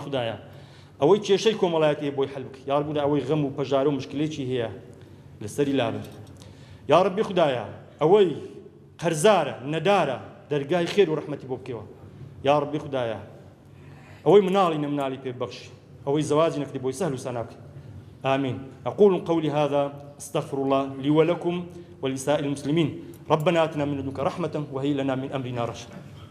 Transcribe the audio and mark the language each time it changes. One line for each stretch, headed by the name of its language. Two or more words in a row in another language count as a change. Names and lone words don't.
Central Kurdish: خودایە ئەوەی کێشەی کۆمەڵایەتی بۆی حەل بکەی
Arabic: یا ڕەبی
Central Kurdish: ئەوەی غەم و پەژار و مشکلێکی هەیە لەسەری لابن
Arabic: یا ڕەبی
Central Kurdish: خودایە ئەوەی قەرزارە نەدارە دەرگای خێر و ڕەحمەتی بۆ بکەوە
Arabic: یا ڕەبی
Central Kurdish: خودایە ئەوەی مناڵی نەمناڵی پێ ببەخشی ئەوەی زەواجی نەکردی بۆی سەهل و سانا بکەی
Arabic: آمين أقول قولي هذا أستغفر الله لي ولكم ولسائر المسلمين ربنا آتنا من لدنك رحمة وهي لنا من أمرنا رشدا